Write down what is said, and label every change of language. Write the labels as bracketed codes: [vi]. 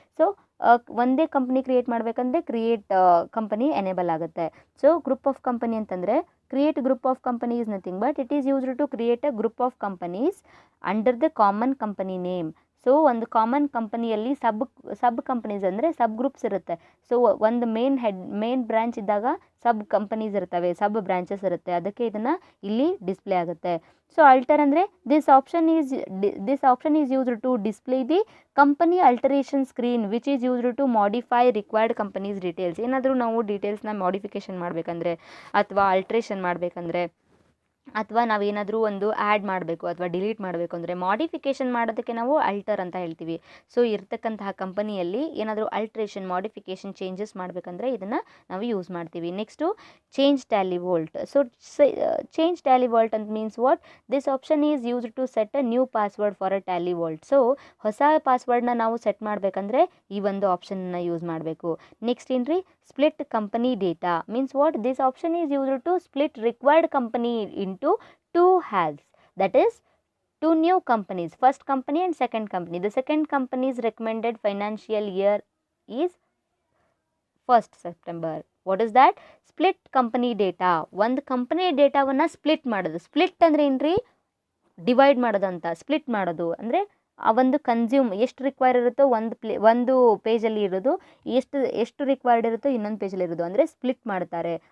[kn] So ಒಂದೇ company create ಮಾಡಬೇಕಂದ್ರೆ create company enable ಆಗುತ್ತೆ. [en] so group of company [kn] ಅಂತಂದರೆ [en] create group of company is nothing but it is used to create a group of companies under the common company name. [kn] So ಒಂದು common ಕಂಪನಿಯಲ್ಲಿ ಸಬ್ companies ಅಂದರೆ ಸಬ್ groups ಇರುತ್ತೆ. So ಒಂದು main branch ಇದ್ದಾಗ ಸಬ್ companies ಇರ್ತವೆ, ಸಬ್ branches ಇರುತ್ತೆ, ಅದಕ್ಕೆ ಇದನ್ನು ಇಲ್ಲಿ ಡಿಸ್ಪ್ಲೇ ಆಗುತ್ತೆ. [en] so alter [kn] ಅಂದರೆ [en] This option is used to display the company alteration screen which is used to modify required companies details. [kn] ಏನಾದರೂ ನಾವು ಡೀಟೇಲ್ಸ್ನ ಮಾಡಿಫಿಕೇಷನ್ ಮಾಡಬೇಕಂದ್ರೆ ಅಥವಾ ಅಲ್ಟ್ರೇಷನ್ ಮಾಡಬೇಕಂದ್ರೆ ಅಥವಾ ನಾವೇನಾದರೂ ಒಂದು ಆ್ಯಡ್ ಮಾಡಬೇಕು ಅಥವಾ ಡಿಲೀಟ್ ಮಾಡಬೇಕು ಅಂದರೆ ಮಾಡಿಫಿಕೇಷನ್ ಮಾಡೋದಕ್ಕೆ ನಾವು ಅಲ್ಟರ್ ಅಂತ ಹೇಳ್ತೀವಿ. ಸೊ ಇರ್ತಕ್ಕಂತಹ ಕಂಪನಿಯಲ್ಲಿ ಏನಾದರೂ ಅಲ್ಟ್ರೇಷನ್, ಮಾಡಿಫಿಕೇಷನ್, ಚೇಂಜಸ್ ಮಾಡಬೇಕಂದ್ರೆ ಇದನ್ನು ನಾವು ಯೂಸ್ ಮಾಡ್ತೀವಿ. [en] Next change Tally vault. So change Tally vault [kn] ಅಂತ [en] Means what? This option is used to set a new password for a Tally vault. [kn] So ಹೊಸ ಪಾಸ್ವರ್ಡ್ನ ನಾವು ಸೆಟ್ ಮಾಡಬೇಕಂದ್ರೆ ಈ ಒಂದು ಆಪ್ಷನ್ನ ಯೂಸ್ ಮಾಡಬೇಕು. [en] next [kn] ಏನ್ರಿ? [en] Split company data means what? This option is used to split required company into 2 halves, that is 2 new companies, first company and second company. The second company's recommended financial year is 1st September. What is that? Split company data. [kn] ಒಂದು company ಡೇಟಾವನ್ನು split ಮಾಡೋದು. Split ಅಂದರೆ ಏನ್ರಿ? Divide ಮಾಡೋದು ಅಂತ. Split ಮಾಡೋದು ಅಂದರೆ ಆ ಒಂದು ಕನ್ಸ್ಯೂಮ್ ಎಷ್ಟು ರಿಕ್ವೈರ್ ಇರುತ್ತೋ ಒಂದು ಪೇಜಲ್ಲಿ ಇರೋದು, ಎಷ್ಟು ರಿಕ್ವೈರ್ಡ್ ಇರುತ್ತೋ ಇನ್ನೊಂದು ಪೇಜಲ್ಲಿ ಇರೋದು, ಅಂದರೆ ಸ್ಪ್ಲಿಟ್ ಮಾಡ್ತಾರೆ.